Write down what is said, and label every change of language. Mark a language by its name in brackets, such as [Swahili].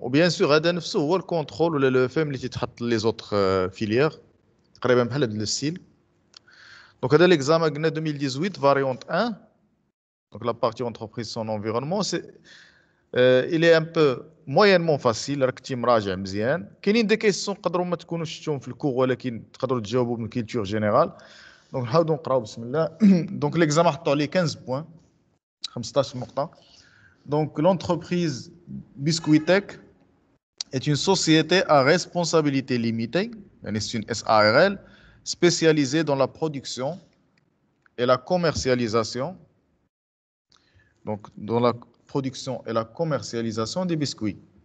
[French] Ou bien sûr, [Arabic] هذا نفسه هو [French] le contrôle ou le FM [Arabic] اللي تتحط [French] les autres filières. [Arabic] تقريبا بحال هذا الستيل. [French] Donc, هذا l'examen [Arabic] قلنا [French] 2018 variante 1. Donc, la partie entreprise, son environnement, il est un peu moyennement facile. [Arabic] راكتي مراجع مزيان. كاينين دي كيسيون تقدروا ما تكونوش شفتوهم في الكور ولكن تقدروا تجاوبوا من كيلتور جينيرال. دونك نحاولوا نقراو بسم الله. دونك l'examen حطوا عليه [French] 15 points. [Arabic] 15 نقطة. [French] Donc l'entreprise Biscuitech est une société à responsabilité limitée, c'est une SARL, spécialisée dans la production et la commercialisation. Donc dans la production et la commercialisation des biscuits.